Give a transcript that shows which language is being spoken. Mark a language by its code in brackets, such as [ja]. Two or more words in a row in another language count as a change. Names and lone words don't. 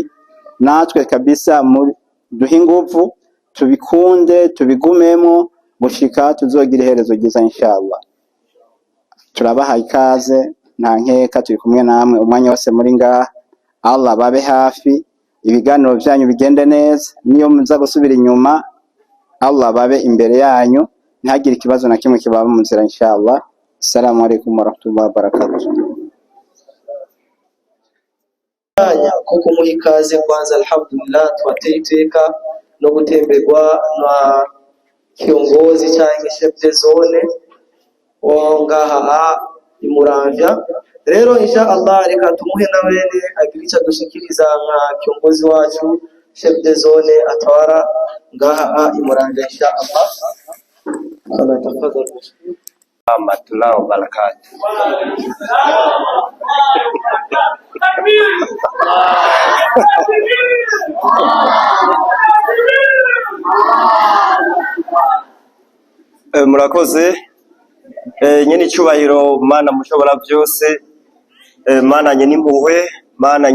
[rn] Natwe kabisa duhe ingufu, tubikunde, tubigumemo gushika tuzogira iherezo ryiza inshallah. Turabaha ikaze, nta nkeka turi kumwe namwe umwanya wose muri ngaha. Allah babe hafi, ibiganiro byanyu bigende neza, niyo muza gusubira inyuma Allah babe imbere yanyu, ntihagire ikibazo na kimwe kibaba mu nzira inshallah. [ar] السلام عليكم ورحمة الله وبركاته. [rn] Kuko muha ikaze kwanza, alhamdulillah twateye iteka no gutemberwa na kiongozi cyangwa [fr] chef de zone [rn] wa ngaha imuramvya. Rero inshallah reka tumuhe na wene agira icyo dushikiriza nka kiongozi wacu [fr] chef de zone [rn] atwara ngaha imuramvya inshallah. Ana tafadhali. [ar] ورحمة الله وبركاته. [rn] Murakoze nyene icubahiro Mana mushobora byose, Mana nyene impuhwe, Mana